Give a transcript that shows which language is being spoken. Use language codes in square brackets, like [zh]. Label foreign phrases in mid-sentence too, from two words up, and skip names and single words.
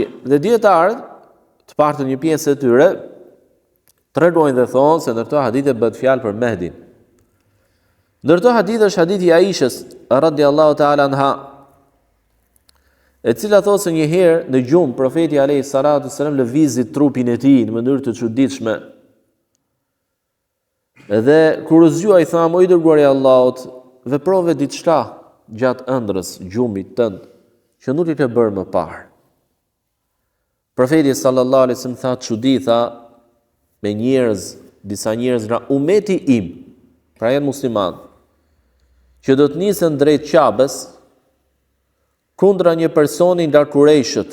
[sq] Dhe dietarët, të paktën një pjesë e tyre, tregojnë dhe thonë se në këto hadithe bëhet fjalë për Mehdin. Ndër këto hadithe është hadithi i Aishës [ar] رضي الله تعالى عنها, [sq] e cila thotë se një herë në gjumë profeti [ar] عليه الصلاة سلم [sq] lëvizi trupin e tij në mënyrë të çuditshme. Dhe kur u zgjua i tha: "O i dërguari i Allahut, veprove diçka gjatë ëndrrës gjumit tënd që nuk i ke bërë më parë." Profeti [ar] صلى الله عليه وسلم [sq] tha: "Çudi, tha, me njerëz, disa njerëz nga umeti im, pra janë musliman, që do të nisen drejt Qabes kundra një personi nga Kurejshët.